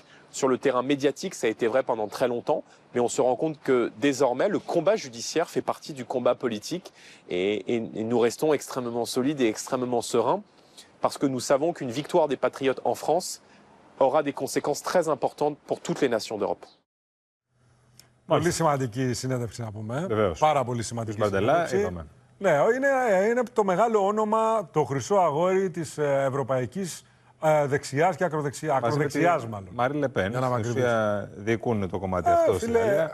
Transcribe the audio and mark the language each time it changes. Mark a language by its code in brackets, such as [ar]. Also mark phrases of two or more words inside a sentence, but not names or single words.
[fr] Sur le terrain médiatique, ça a été vrai pendant très longtemps, mais on se rend compte que désormais, le combat judiciaire fait partie du combat politique et nous restons extrêmement solides et extrêmement sereins parce que nous savons qu'une victoire des patriotes en France aura des conséquences très importantes pour toutes les nations d'Europe. [el] Πολύ σημαντική συνέντευξη να πούμε. Βεβαίως. Πάρα πολύ σημαντική συνέντευξη. Ναι, είναι το μεγάλο όνομα, το χρυσό αγόρι της ευρωπαϊκής δεξιάς και ακροδεξιάς μάλλον. Μάριν Le Pen, στην ουσία διοικούν το κομμάτι αυτό στη Γαλλία.